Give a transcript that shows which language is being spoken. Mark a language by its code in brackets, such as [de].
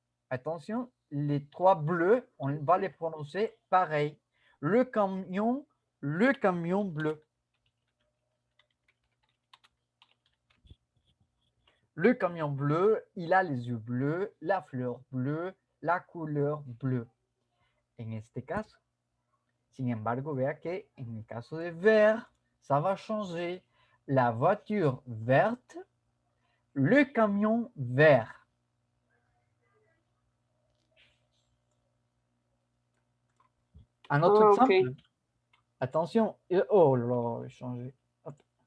[fr] Attention, les trois bleus, on va les prononcer pareil. Le camion bleu. Le camion bleu, il a les yeux bleus, la fleur bleue, la couleur bleue. [es] En este caso, sin embargo, vea que en el caso de vert, [fr] ça va changer. La voiture verte, le camion vert. Un autre Ah, exemple. ok. Attention. Oh là, j'ai changé. Hop.